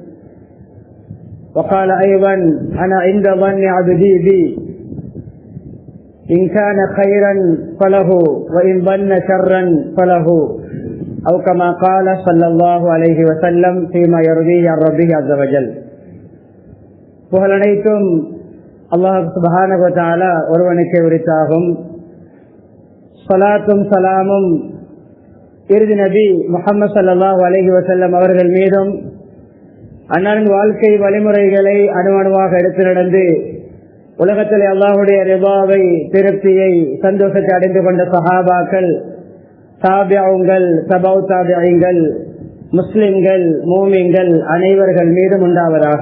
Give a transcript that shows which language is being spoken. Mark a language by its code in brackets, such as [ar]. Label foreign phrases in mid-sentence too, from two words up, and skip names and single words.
[ar] وقال أيضا: أنا عند ظن عبدي بي إن كان خيرا فله وإن ظن شرا فله، أو كما قال صلى الله عليه وسلم فيما يرويه عن ربه عز وجل. [ta] புகழனைத்தும் அல்லாஹ் [ar] سبحانه وتعالى [ta] ஒருவனுக்கே உரித்தாகும். ஸலாத்தும் சலாமும் இறுதி நபி முஹம்மது [ar] صلى الله عليه وسلم [ta] அவர்கள் மீதும், அன்னாரின் வாழ்க்கை வழிமுறைகளை அணுவணுவாக எடுத்து நடந்து உலகத்திலே அல்லாஹுடைய ரிபாவை, திருப்தியை, சந்தோஷத்தை அடைந்து கொண்ட சஹாபாக்கள், தாபிஊன்கள், தபௌ தாபிஈன்கள், முஸ்லிம்கள், மூமின்கள் அனைவர்கள் மீதும் உண்டாவதாக.